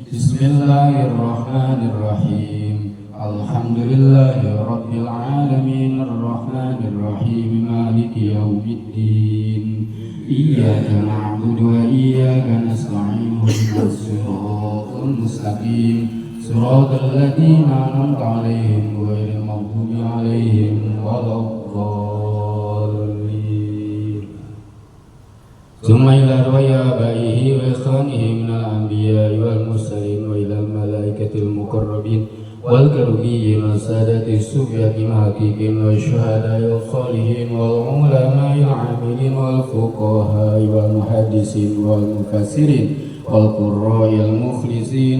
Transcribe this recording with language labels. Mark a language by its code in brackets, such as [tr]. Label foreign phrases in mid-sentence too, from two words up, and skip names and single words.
[ar] بسم الله الرحمن الرحيم. الحمد لله رب العالمين الرحمن الرحيم مالك يوم الدين. إياك نعبد وإياك نستعين اهدنا الصراط المستقيم صراط الذين أنعمت عليهم غير المغضوب عليهم ولا الضالين. ثم إلى روح آبائه وإخوانه من الأنبياء والمرسلين وإلى الملائكة المقربين والكروبيين وسادات الصوفية المحققين والشهداء والصالحين والعلماء العاملين والفقهاء والمحدثين والمفسرين والقراء المخلصين.